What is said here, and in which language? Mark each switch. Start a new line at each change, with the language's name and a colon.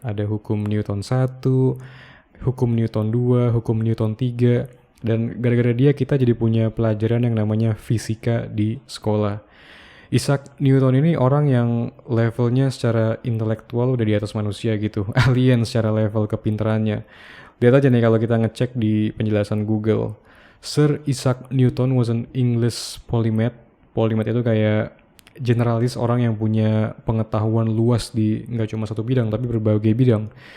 Indonesian: Ada hukum Newton 1, hukum Newton 2, hukum Newton 3. Dan gara-gara dia kita jadi punya pelajaran yang namanya fisika di sekolah. Isaac Newton ini orang yang levelnya secara intelektual udah di atas manusia gitu. Alien secara level kepintarannya. Lihat aja nih kalau kita ngecek di penjelasan Google.
English: Sir Isaac Newton was an English polymath.
Indonesian: Polymath itu kayak generalis, orang yang punya pengetahuan luas di nggak cuma satu bidang tapi berbagai bidang.